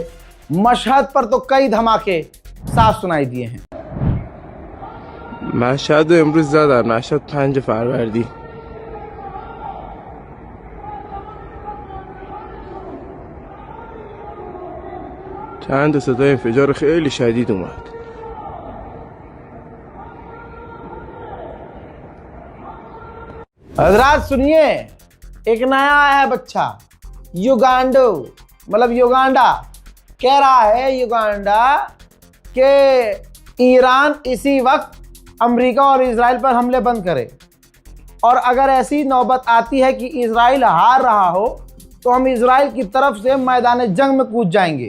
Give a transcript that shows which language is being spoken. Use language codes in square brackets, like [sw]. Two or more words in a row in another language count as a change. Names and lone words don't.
[hi] मशहद पर तो कई धमाके साफ सुनाई दिए हैं। [fa] مشهد امروز زدن، مشهد 5 فروردی. چند صدای انفجار خیلی شدید اومد. [hi] हजरात सुनिए, एक नया आया है बच्चा युगांडो, मतलब युगांडा। कह रहा है युगांडा कि ईरान इसी वक्त अमेरिका और इजराइल पर हमले बंद करे, और अगर ऐसी नौबत आती है कि इजराइल हार रहा हो तो हम इजराइल की तरफ से मैदान जंग में कूद जाएंगे।